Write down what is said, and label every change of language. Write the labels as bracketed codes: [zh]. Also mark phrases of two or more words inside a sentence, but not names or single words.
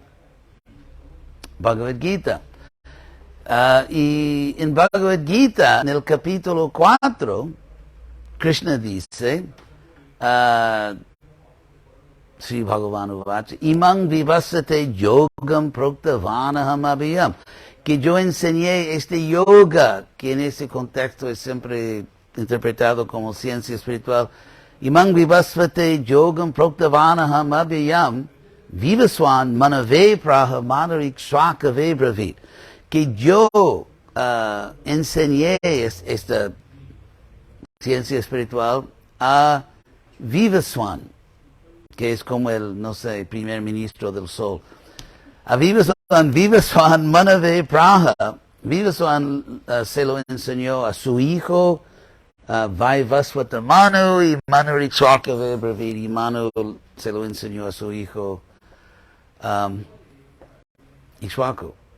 [es] Bhagavad Gita. Y en Bhagavad Gita, en el capítulo 4, Krishna dice, [sa] Sri Bhagavan Uvacha, Imang vivasate yogam proktavanaham abhiyam, [es] que yo enseñé este yoga, que en ese contexto es siempre interpretado como ciencia espiritual. [sa] Imang vivasvate yogam proktavanaham abhiyam vivaswan manave praha manarik swakave bravit, [es] que yo enseñé esta ciencia espiritual a Vivaswan, que es como el, no sé, primer ministro del sol. A [sa] Vivaswan manave praha, [es] Vivaswan se lo enseñó a su hijo, Vaivasvata Manu, y [sa] Manu Swakave Bravit, [es] y Manu se lo enseñó a su hijo Ishwaku.